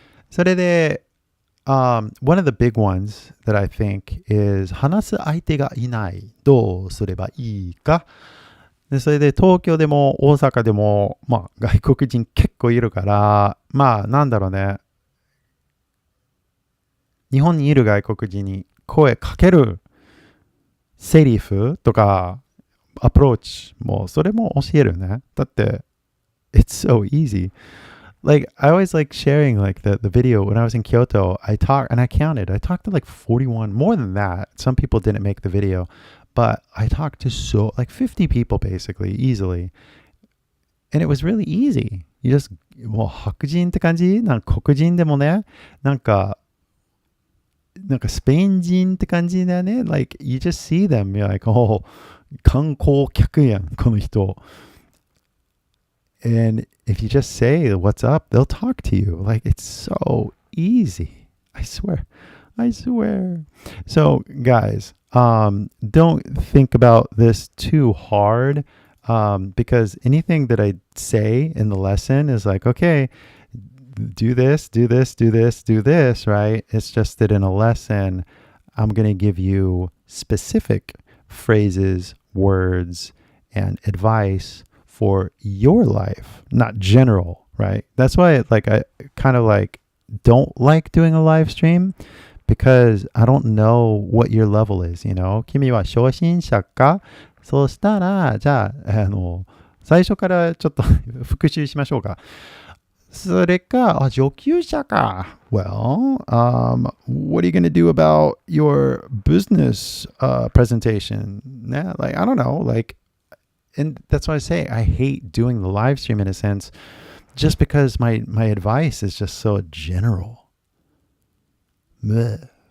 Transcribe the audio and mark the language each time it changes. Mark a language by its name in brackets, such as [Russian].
[English] それで、one of the big ones that I think is [Japanese] 話す相手がいない。どうすればいいか。で、それで東京でも大阪でも、まあ外国人結構いるから、まあなんだろうね。日本にいる外国人に声かけるセリフとかアプローチもそれも教えるね。 [English] だって、it's so easy.Like, I always like sharing like the video when I was in Kyoto. I talked to like 41, more than that. Some people didn't make the video, but I talked to like 50 people basically, easily. And it was really easy. You just, [Japanese] もう白人って感じ？なんか黒人でもね、なんかスペイン人って感じだよね。 [English] Like, you just see them, you're like, oh, [Japanese] 観光客やん、この人。 [English] And if you just say what's up, they'll talk to you. Like, it's so easy. I swear. So, guys, don't think about this too hard. because anything that I say in the lesson is like, okay, do this, do this, do this, do this, right? It's just that in a lesson, I'm going to give you specific phrases, words, and advice for your life, not general, right? That's why I kind of don't like doing a live stream because I don't know what your level is, you know? [Japanese] 君は初心者か？そうしたら、じゃあ、最初からちょっと復習しましょうか。それか、上級者か。 [English] Well, what are you going to do about your business presentation? Yeah, I don't know. And that's why I say I hate doing the live stream in a sense, just because my advice is just so general. Blech.